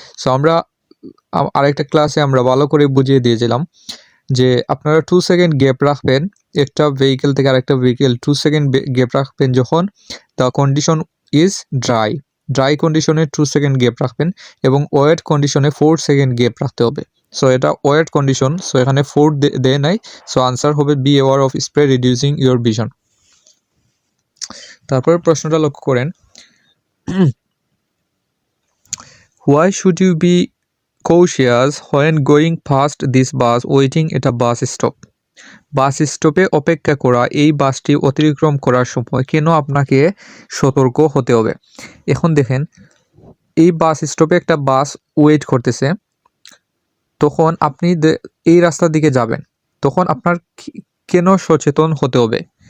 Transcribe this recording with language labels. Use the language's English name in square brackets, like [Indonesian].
[Bangla] So আমরা আরেকটা ক্লাসে আমরা ভালো করে বুঝিয়ে দিয়েছিলাম যে আপনারা 2 সেকেন্ড গ্যাপ রাখবেন একটা ভেহিকেল থেকে আরেকটা ভেহিকেল, 2 সেকেন্ড গ্যাপ রাখবেন যখন [English] the condition is dry [Bangla] কন্ডিশনে 2 সেকেন্ড গ্যাপ রাখবেন এবং ওয়েট কন্ডিশনে 4 সেকেন্ড গ্যাপ রাখতে হবে। সো এটা ওয়েট কন্ডিশন, সো এখানে 4 দেয় নাই। সো আনসার হবে [English] Be aware of spray reducing your vision. [Bangla] তারপরে প্রশ্নটা লক্ষ্য করেন, [English] Why should you be cautious when going past this bus waiting at a bus stop? [Bangla] বাস স্টপে অপেক্ষা করা এই বাসটি অতিক্রম করার সময় কেন আপনাকে সতর্ক হতে হবে? এখন দেখেন, এই বাস স্টপে একটা বাস ওয়েট করতেছে, তখন আপনি এই রাস্তার দিকে যাবেন, তখন আপনার কেন সচেতন হতে হবে?